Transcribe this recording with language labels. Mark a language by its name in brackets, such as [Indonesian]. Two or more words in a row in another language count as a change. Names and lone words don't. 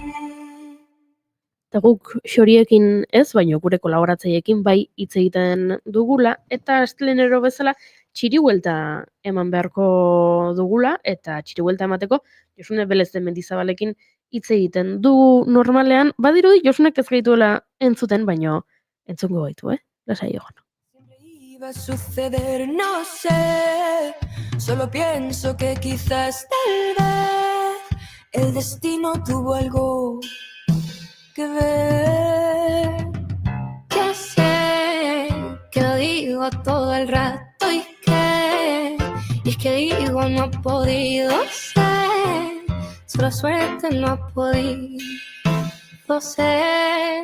[Basque] Eta guk xoriekin ez, baina gure kolaboratzaiekin bai hitz egiten dugula, eta astlenero bezala txiribuelta eman beharko dugula, eta txiribuelta emateko Josune Belez de Mendizabalekin hitz egiten du normalean, badirudi Josunek ez gaituela entzuten, baino entzungo gaitu, lasai egon. [Spanish] Iba a suceder, no sé, solo pienso que quizás tal vez el destino tuvo algo que ver. Ya sé que lo digo todo el rato y es que digo no ha podido ser, solo suerte no ha podido ser.